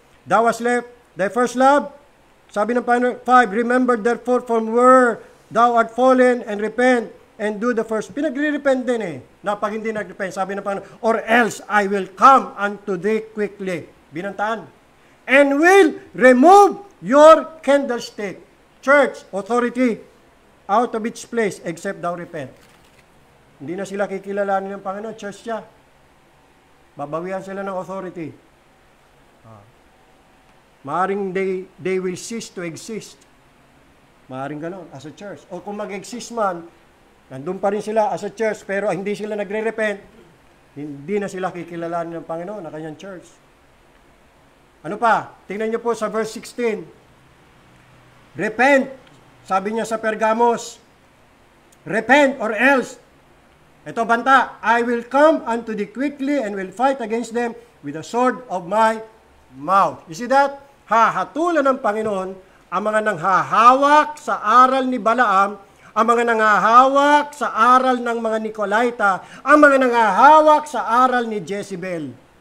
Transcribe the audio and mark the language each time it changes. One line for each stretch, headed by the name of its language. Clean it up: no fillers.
English: Thou hast left thy first love.
Filipino: Sabi ng Panginoon,
English: 5, remember therefore from where thou art fallen and repent and do the first.
Filipino: Pinagre-repent din eh. Pag hindi nag-repent, sabi ng Panginoon,
English: or else I will come unto thee quickly.
Filipino: Binantaan.
English: And will remove your candlestick. Church, authority, out of its place, except thou repent.
Filipino: Hindi na sila kikilalanin ng Panginoon, church siya. Babawian sila ng authority. Maaring
English: they will cease to exist.
Filipino: Maaring gano'n,
English: as a church.
Filipino: O kung mag-exist man, nandun pa rin sila
English: as a church,
Filipino: pero hindi sila nagre-repent, hindi na sila kikilalanin ng Panginoon na kanyang church. Ano pa? Tingnan niyo po sa verse 16. Repent, sabi niya sa Pergamos.
English: Repent or else.
Filipino: Ito banta,
English: I will come unto thee quickly and will fight against them with the sword of my mouth. You see that?
Filipino: Hahatulan ng Panginoon ang mga nanghahawak sa aral ni Balaam, ang mga nanghahawak sa aral ng mga Nicolaita, ang mga nanghahawak sa aral ni Jezebel.